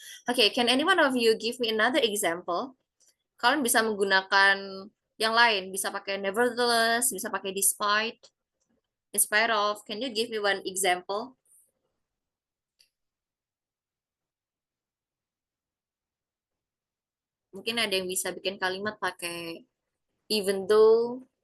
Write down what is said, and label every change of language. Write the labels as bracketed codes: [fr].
[en] Oke, can anyone of you give me another example? [id] Kalian bisa menggunakan yang lain, bisa pakai nevertheless, bisa pakai despite, in spite of. [en] Can you give me one example? [id] Mungkin ada yang bisa bikin kalimat pakai even though,